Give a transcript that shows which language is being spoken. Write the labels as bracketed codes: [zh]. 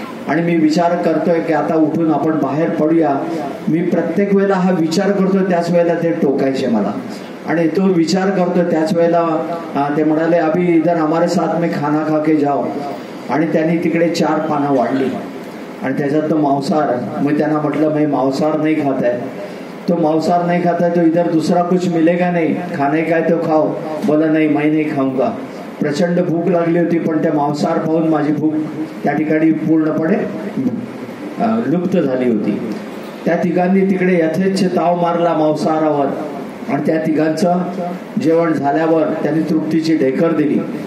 [mr] आणि मी विचार करतोय की आता उठून आपण बाहेर पडूया. मी प्रत्येक वेळेला हा विचार करतोय त्याच वेळेला ते टोकायचे मला. आणि तो विचार करतो त्याच वेळेला ते म्हणाले [hi] अभी इधर हमारे साथ में खाना खा के जाओ. [mr] आणि त्यांनी तिकडे 4 पानं वाढली आणि त्याच्यात तो मांसाहार. मी त्यांना म्हटलं मी मांसाहार नाही खात आहे. [hi] तो मांसाहार नहीं खाता है तो इधर दूसरा कुछ मिलेगा नहीं, खाने का है तो खाओ. बोला नहीं मैं नहीं खाऊंगा. [mr] प्रचंड भूक लागली होती पण त्या मांसाहार पाहून माझी भूक त्या ठिकाणी पूर्णपणे लुप्त झाली होती. त्या तिघांनी तिकडे यथेच्छ ताव मारला मांसाहारावर आणि त्या तिघांचं जेवण झाल्यावर त्यांनी तृप्तीची ढेकर दिली.